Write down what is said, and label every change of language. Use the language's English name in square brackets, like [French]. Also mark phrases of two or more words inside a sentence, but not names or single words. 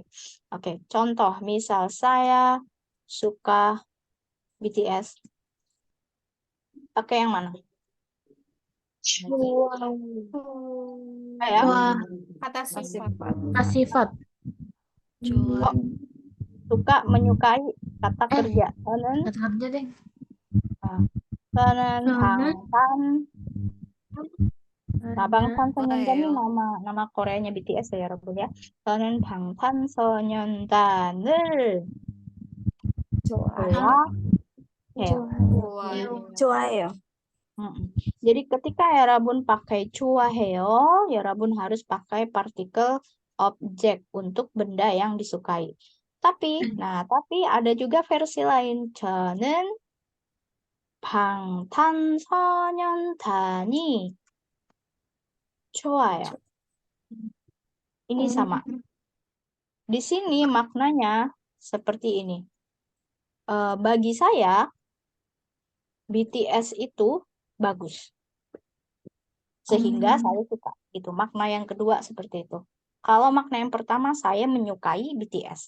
[Indonesian] Oke, contoh, misal saya suka BTS. Pakai yang mana? Ya, Kata sifat. sifat. [Korean] 좋아. [Indonesian] suka menyukai kata kerja. [Korean] 저는 [Indonesian] Kata kerja deh. [Korean] 저는 방탄. Nah, 방탄소년단이 뭐예요? [Indonesian] nama Koreanya BTS ya, 여러분 ya. [Korean] 저는 방탄소년단을 좋아해요. [Indonesian] Jadi ketika Rabun pakai 좋아해요, Rabun harus pakai partikel objek untuk benda yang disukai. Tapi ada juga versi lain. [Korean] 저는 방탄소년단이 좋아요. [Indonesian] Ini sama. Di sini maknanya seperti ini. Bagi saya, BTS itu bagus. Sehingga saya suka. Itu makna yang kedua seperti itu. Kalau makna yang pertama, saya menyukai BTS.